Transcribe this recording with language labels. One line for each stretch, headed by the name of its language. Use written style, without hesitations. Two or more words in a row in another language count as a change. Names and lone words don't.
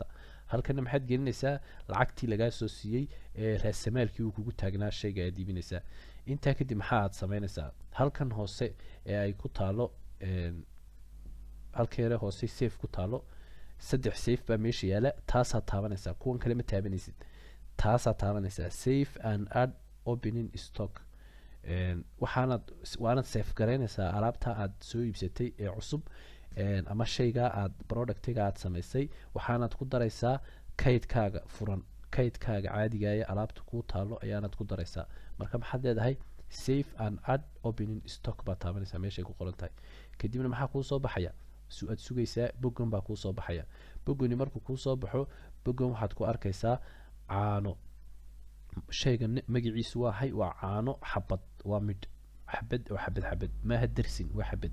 Somali: halkana maxaad gelinaysaa lacagtii lagaa soo siiyey ee raasamaalkii uu kugu taagnaa shayga aad iibinaysaa. intaa kadib maxaa aad samaynaysaa, halkan hoose ee ay ku taalo halkeere hoose safe ku taalo, 3 safe baa meesha yaala. taasaad taabanaysaa, kuwan kale ma taabanaysid. taasaad taabanaysaa
English: safe and add opening stock.
Somali: waanaad safe garaynaysaa alaabta aad soo iibsatay ee cusub, ama shayga aad productiga aad samaysay. waxaanaad ku daraysaa kaydkaaga furan, kaydkaaga caadiga ee alaabta kuu taalo ayaanaad ku daraysaa. marka maxaad leedahay
English: safe and add opening stock
Somali: baad taabanaysaa meeshay ku qoran tahay. kadibna maxaa kuu soo baxaya, aad sugaysaa boggan baa kuu soo baxaya. boggani markuu kuu soo baxo, boggan waxaad ku arkaysaa caano. shayga magaciisu waahay waa caano xabad, waa midh xabad oo xabad maaha dersin, waa xabad.